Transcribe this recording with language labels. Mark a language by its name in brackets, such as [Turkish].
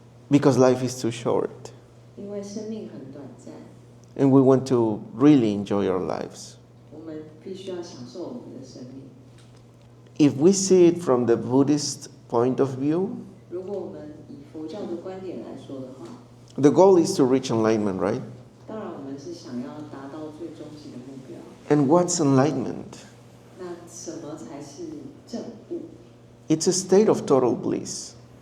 [English] Because life is too short. [Chinese] 因为生命很短暂。 [English] And we want to really enjoy our lives. [Chinese] 我们必须要享受我们的生命。 [English] If we see it from the Buddhist point of view, [Chinese] 如果我们以佛教的观点来说的话， [English] the goal is to reach enlightenment, right? [Chinese] 当然我们是想要达到最终极的目标。 [English] And what's enlightenment? [Chinese] 那什么才是正悟？ [English] It's a state of total bliss.